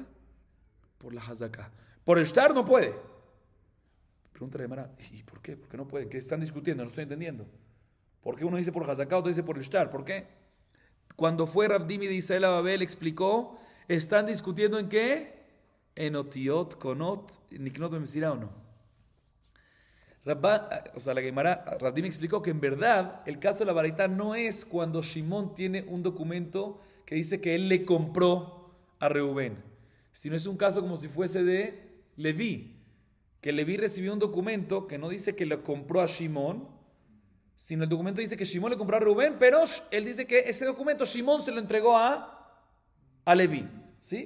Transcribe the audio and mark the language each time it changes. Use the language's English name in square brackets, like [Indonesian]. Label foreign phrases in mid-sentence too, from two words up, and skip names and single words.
[Spanish] Por la hazaká. Por el shtar no puede. Pregunta la Gemara, ¿y por qué? ¿Por qué no puede? ¿Qué están discutiendo? No estoy entendiendo. ¿Por qué uno dice por hazaká, otro dice por el shtar? ¿Por qué? Cuando fue Rav Dimi de Israel a Babel, explicó, ¿están discutiendo en qué? En [Hebrew] אותיות, קונות, נקנות במסירה [Spanish] o no. La Gemara, Rav Dimi explicó que en verdad el caso de la baraita no es cuando Shimón tiene un documento que dice que él le compró a Reubén, sino es un caso como si fuese de Leví, que Leví recibió un documento que no dice que le compró a Shimón, sino el documento dice que Shimón le compró a Reubén, pero él dice que ese documento Shimón se lo entregó a Leví, ¿sí?